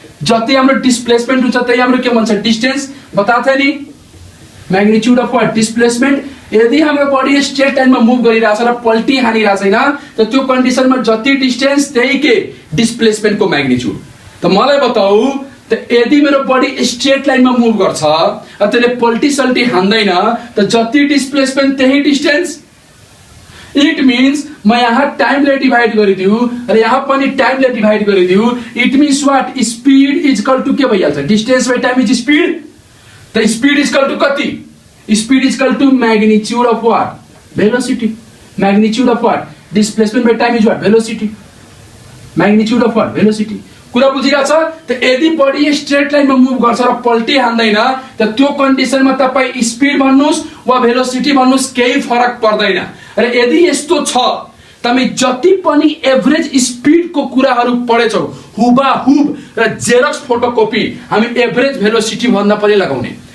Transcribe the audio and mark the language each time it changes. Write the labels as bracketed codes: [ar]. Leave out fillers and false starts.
[ne] जति हाम्रो डिस्प्लेसमेन्ट हुन्छ त्यही हाम्रो के भन्छ? [en] Distance. [ne] बताथे नि [en] Magnitude of what? Displacement. [ne] यदि हाम्रो बडी स्ट्रेट लाइनमा मुभ गरिरहेछ र पल्टी हानिरहेको छैन त त्यो कन्डिसनमा जति डिस्टेन्स त्यही के डिस्प्लेसमेन्ट को म्याग्निट्युड. त मलाई बताऊ त यदि मेरो बडी स्ट्रेट लाइनमा मुभ गर्छ र त्यसले पल्टी सल्टी हान्दैन त जति डिस्प्लेसमेन्ट त्यही डिस्टेन्स. इट मीन्स म यहाँ टाइमले डिभाइड गरिदिउ र यहाँ पनि टाइमले divide गरिदिउ. [en] It means what? Speed is equal to [ne] के भइहाल्छ? [en] Distance by time is speed. त speed is equal to कति? Speed is equal to magnitude of what? Velocity. Magnitude of what? Displacement by time is what? Velocity. Magnitude of what? Velocity. [ne] कुरा बुझिरहेछ? त यदि body straight लाइनमा move गर्छ र पल्टी हान्दैन त त्यो कन्डिसनमा तपाई स्पीड भन्नुस् वा भेलोसिटी भन्नुस् केही फरक पर्दैन. र यदि यस्तो छ तमी जति पनि एभरेज स्पीड को कुराहरु पढेछौ हुबाहुब र जेरक्स फोटोकपी हामी एभरेज भेलोसिटी भन्दा पनि लगाउने.